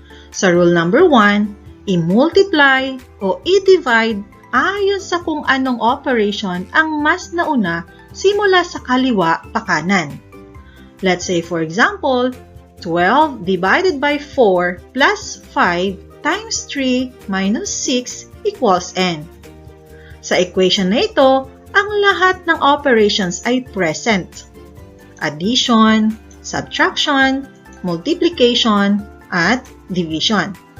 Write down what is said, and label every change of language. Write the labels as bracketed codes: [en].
[tl] Sa rule number 1, i-multiply o i-divide ayon sa kung anong operation ang mas nauna simula sa kaliwa pa kanan. [en] Let's say for example, 12 divided by 4 plus 5 times 3 minus 6 equals n. [tl] Sa equation na ito, ang lahat ng operations ay present. [en] Addition, subtraction, multiplication, at division.